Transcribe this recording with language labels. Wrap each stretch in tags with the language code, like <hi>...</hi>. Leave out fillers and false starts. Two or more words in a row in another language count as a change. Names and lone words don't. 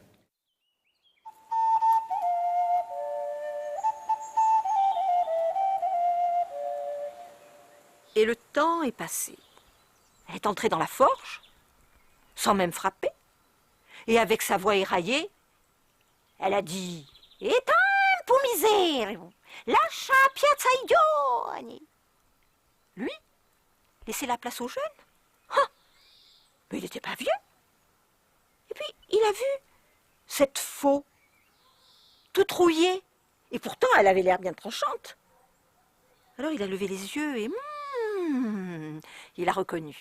<fr>Et le temps est passé. Elle est entrée dans la forge, sans même frapper, et avec sa voix éraillée, elle a dit « Éteins pour misère,</fr> <it>lascia piazza giovani !»</it> <fr>Lui, laisser la place aux jeunes? Ah, mais il n'était pas vieux. Et puis, il a vu cette faux, toute rouillée, et pourtant elle avait l'air bien tranchante. Alors il a levé les yeux et il a reconnu.</fr>